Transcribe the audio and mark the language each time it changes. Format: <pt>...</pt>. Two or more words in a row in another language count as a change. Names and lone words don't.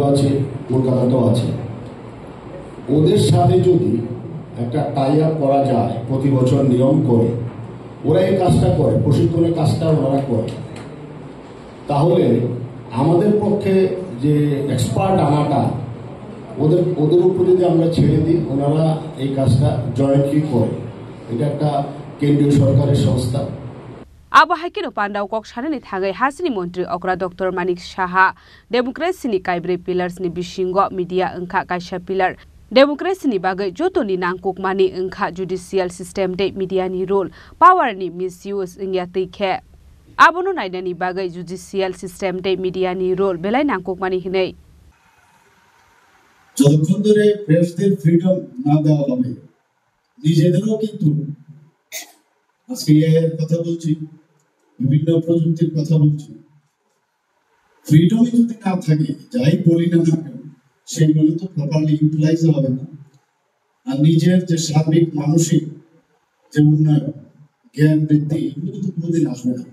<bn>আছে কলকাতাতেও আছে ওদের সাথে যদি একটা</bn> <en>tie up</en> <bn>করা যায় প্রতি বছর নিয়ম করে ওরা এই কাজটা করে প্রশিক্ষণের কাজটা ওরা করে তাহলে আমাদের পক্ষে যে এক্সপার্ট আনাটা ওদের উপর যদি আমরা ছেড়ে দিই ওনারা এই কাজটা জয়েন্টলি করে এটা একটা কেন্দ্রীয় সরকারের সংস্থা</bn> <trp>Abo haikino pandao kok shanani thangai hasini Mantri Okra Dr. Manik Shaha Democracy ni kaibre pillars ni bishingo media engkha kaisa pillar Democracy ni bagai joto ni nangkuk mani engkha</trp> <en>judicial system</en> <trp>de media ni role power ni misuse ingya teikhe Abono naina ni bagai</trp> <en>judicial system</en> <trp>de media ni role belai nangkuk mani hinei</trp> <bn>যতক্ষণ ধরে প্রেসদের ফ্রিডম না দেওয়া হবে নিজেদেরও কিন্তু আজকে এর কথা বলছি বিভিন্ন প্রযুক্তির কথা বলছি ফ্রিডমই যদি না থাকে যাই বলি না কেন সেগুলো তো</bn> <en>properly utilize</en> <bn>হবে না আর নিজের যে সার্বিক মানসিক যে উন্নয়ন, জ্ঞান বৃদ্ধি, এগুলো কিন্তু কোনোদিন আসবে না।</bn>